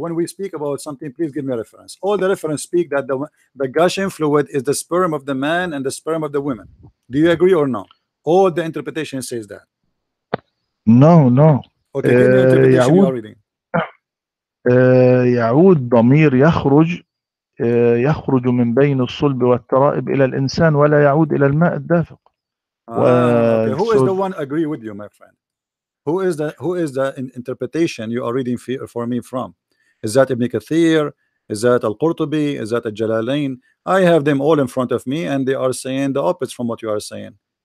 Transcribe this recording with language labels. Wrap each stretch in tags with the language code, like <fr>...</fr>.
<en>When we speak about something, please give me a reference. All the reference speak that the gushing fluid is the sperm of the man and the sperm of the women. Do you agree or no? All the interpretation says that. No. Okay, give me interpretation you are reading.</en> <ar>يعود ضمير يخرج من بين الصلب والترائب إلى الإنسان ولا يعود إلى الماء الدافق.</ar> <en>Okay, who is the one agree with you, my friend? Who is the interpretation you are reading for me from? Is that Ibn Kathir? Is that Al-Qurtubi? Is that Al-Jalalain? I have them all in front of me and they are saying the opposite from what you are saying.</en>